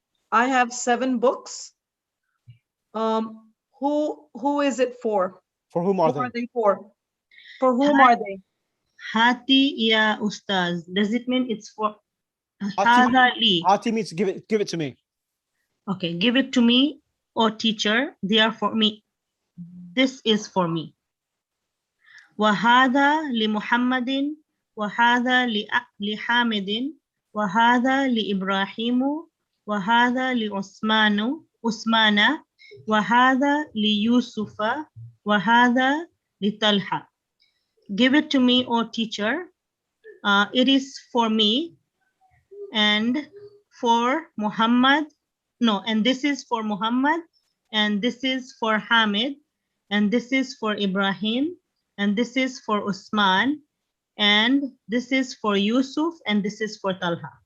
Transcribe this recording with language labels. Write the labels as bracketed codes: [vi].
[en] I have 7 books. Who is it for? For whom are Who are they? they for? For whom are they? [ar] Hati ya ustaz. [en] Does it mean it's for [ar] Hati, Hada li? [en] Hati means give it to me. Okay, give it to me, O teacher. They are for me. This is for me. [ar] وهذا لمحمد وهذا لحامد وهذا لإبراهيم وهذا عثمان وهذا ليوسف وهذا لطلحة. [en] Give it to me, O teacher. It is for me and for Muhammad. No, and this is for Muhammad, and this is for Hamid, and this is for Ibrahim, and this is for Usman, and this is for Yusuf, and this is for Talha.